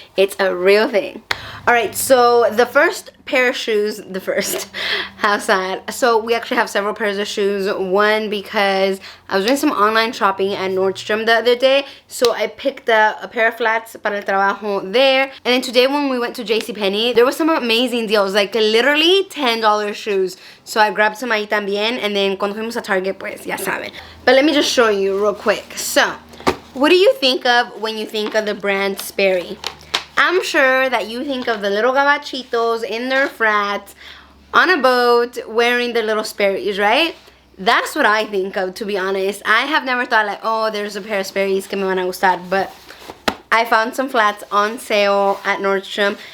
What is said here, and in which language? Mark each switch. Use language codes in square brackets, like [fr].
[en] It's a real thing. Alright, so the first pair of shoes, how sad. So we actually have several pairs of shoes. One, because I was doing some online shopping at Nordstrom the other day, so I picked up a pair of flats [es] para el trabajo [en] there. And then today when we went to JCPenney, there was some amazing deals, like literally $10 shoes. So I grabbed some [es] ahí también, [en] and then [es] cuando fuimos a Target, pues ya saben. [en] But let me just show you real quick. So, what do you think of when you think of the brand Sperry? I'm sure that you think of the little gabachitos in their frats on a boat wearing their little Sperry's, right? That's what I think of, to be honest. I have never thought like, oh, there's a pair of Sperry's [es] que me van a gustar, [en] but I found some flats on sale at Nordstrom.